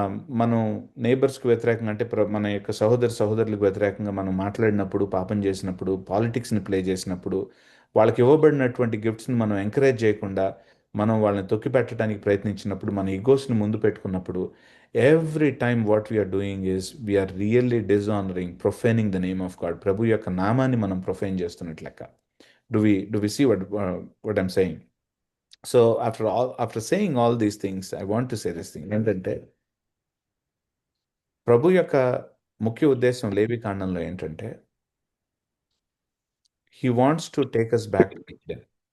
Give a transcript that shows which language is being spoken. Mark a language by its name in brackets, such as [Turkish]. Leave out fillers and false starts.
[Telugu] మనం నేబర్స్కి వ్యతిరేకంగా, అంటే మన యొక్క సహోదరులకు వ్యతిరేకంగా మనం మాట్లాడినప్పుడు, పాపం చేసినప్పుడు, పాలిటిక్స్ని ప్లే చేసినప్పుడు, వాళ్ళకి ఇవ్వబడినటువంటి గిఫ్ట్స్ని మనం ఎంకరేజ్ చేయకుండా మనం వాళ్ళని తొక్కిపెట్టడానికి ప్రయత్నించినప్పుడు, మన ఈగోస్ని ముందు పెట్టుకున్నప్పుడు, [English] Every time what we are doing is we are really dishonouring, profaning the name of God. [Telugu] ప్రభు యొక్క నామాన్ని మనం ప్రొఫైన్ చేస్తున్నట్లు లెక్క. [English] Do we see what I'm saying? So after saying all these things, I want to say this thing. [Telugu] ఏంటంటే ప్రభు యొక్క ముఖ్య ఉద్దేశం లేవి కాండంలో ఏంటంటే [English] He wants to take us back to Eden.